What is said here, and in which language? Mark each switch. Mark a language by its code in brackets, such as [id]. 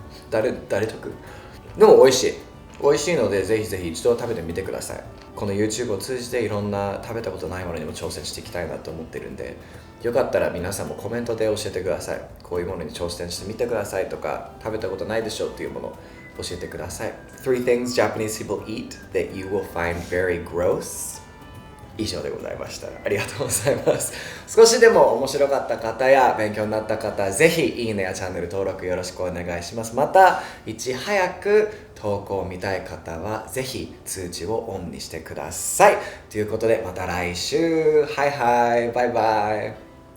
[ja] 誰得でも美味しいので、ぜひぜひ一度食べてみてください。この YouTube を通じていろんな食べたことないものにも挑戦していきたいなと思ってるんで、よかったら皆さんもコメントで教えてください。こういうものに挑戦してみてくださいとか、食べたことないでしょっていうものを教えてください。 [en] 3 things Japanese people eat that you will find very gross。 [ja] 以上でございました。ありがとうございます。少しでも面白かった方や勉強になった方、ぜひいいねやチャンネル登録よろしくお願いします。またいち早く投稿を見たい方はぜひ通知をオンにしてください。ということでまた来週。はいはい、バイバイ。